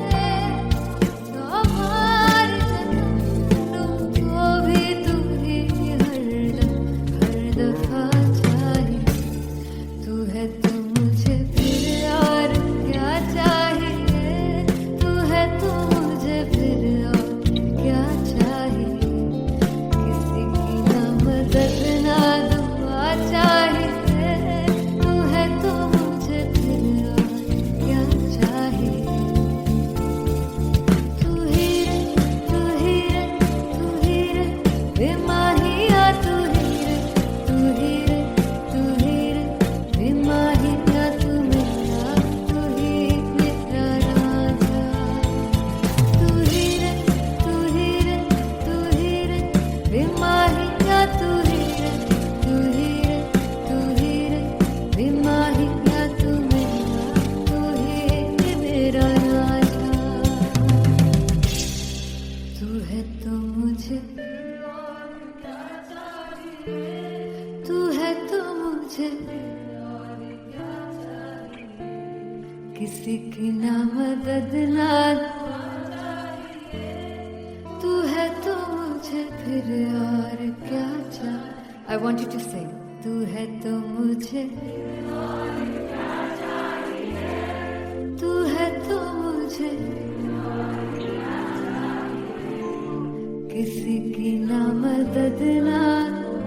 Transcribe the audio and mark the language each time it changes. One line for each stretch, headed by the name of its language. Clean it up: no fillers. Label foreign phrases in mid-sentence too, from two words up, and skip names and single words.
Hindi: तुमको भी तू ही हर दफा चाहिए तू है तो मुझे फिर और क्या चाहिए तू है तो मुझे फिर और क्या चाहिए किसी की ना मदद ना दुआ चाहिए तू है तो मुझे फिर और क्या चाहिए तू ही रे तू ही रे तू ही रे बेमाहिया तू ही रे तू ही रे तू ही रे बेमाहिया तू मेरा तू ही मेरा राजा तू ही रे तू ही रे तू ही रे बेमाहिया तू ही रे तू ही रे तू ही रे बेमाहिया तू मेरा तू ही मेरा राजा तू है तो मुझे तू है तो मुझे किसी की ना मदद ना तू है तो मुझे फिर और क्या चाहिए
English: I want you to sing
Hindi: तू है तो मुझे तू है तो मुझे किसी की ना मदद ना